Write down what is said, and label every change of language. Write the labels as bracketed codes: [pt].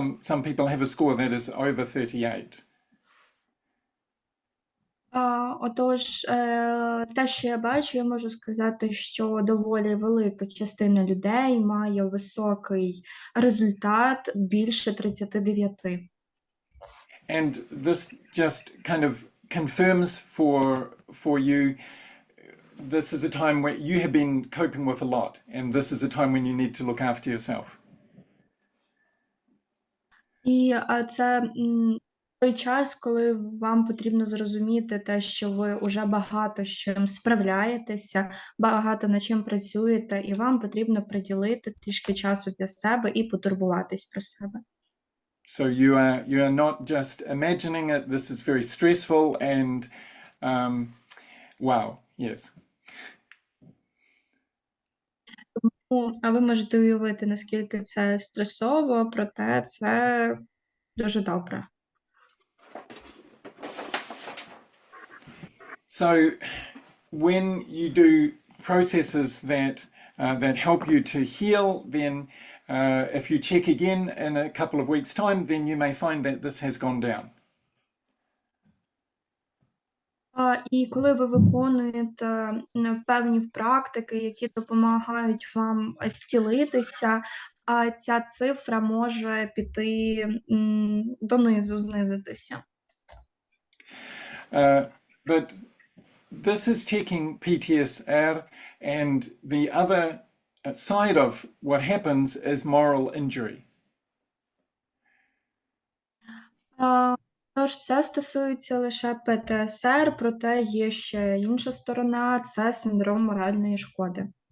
[en] Some people have a score that is over 38. [uk] Отож, те, що я бачу, я можу сказати, що доволі велика частина людей має високий результат більше 39. [en] And this just kind of confirms for you, this is a time where you have been coping with a lot, and this is a time when you need to look after yourself. [uk] І це той час, коли вам потрібно зрозуміти те, що ви вже багато з чим справляєтеся, багато над чим працюєте, і вам потрібно приділити трішки часу для себе і потурбуватись про себе. [en] So you are not just imagining it. This is very stressful and wow, yes. [uk] А ви можете уявити, наскільки це стресово, проте це дуже добре. [en] So when you do processes that help you to heal, then if you check again in a couple of weeks' time, then you may find that this has gone down. [uk] І коли ви виконуєте певні практики, які допомагають вам зцілитися, ця цифра може піти донизу, знизитися. [en] But this is checking PTSR, and the other side of what happens is moral injury. [uk] Тож це стосується лише ПТСР, проте є ще інша сторона – це синдром моральної шкоди.